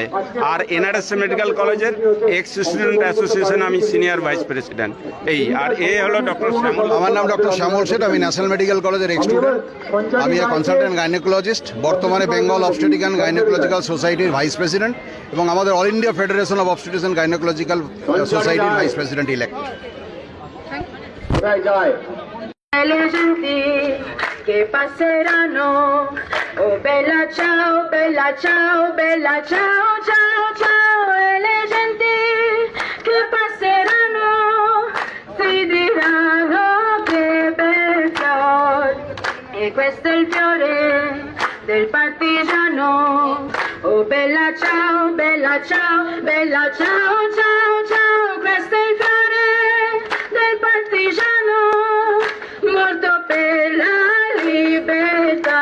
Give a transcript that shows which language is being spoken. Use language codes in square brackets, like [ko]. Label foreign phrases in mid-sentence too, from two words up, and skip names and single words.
[bn] আর এনআরএস মেডিকেল কলেজের [en] ex student association [bn] আমি [en] senior vice president. [bn] এই আর এ হলো ডক্টর শ্যামল। আমার নাম ডক্টর শ্যামল শেঠ, আমি ন্যাশনাল মেডিকেল কলেজের [en] ex student. [bn] আমি [en] consultant gynaecologist, [bn] বর্তমানে বেঙ্গল অবস্টেটিক অ্যান্ড গাইনোকোলজিক্যাল সোসাইটির [en] vice president [bn] এবং আমাদের অল ইন্ডিয়া ফেডারেশন অফ অবস্টেটিক্স অ্যান্ড গাইনোকোলজিক্যাল সোসাইটির [en] vice president elect. [it] Le genti che passeranno, oh bella ciao, bella ciao, bella ciao, ciao, ciao, e le genti che passeranno ti diranno che bel fiore, e questo è il fiore del partigiano, oh bella ciao, bella ciao, bella ciao, ciao, ciao, questo è il fiore del partigiano, morto per la libertà.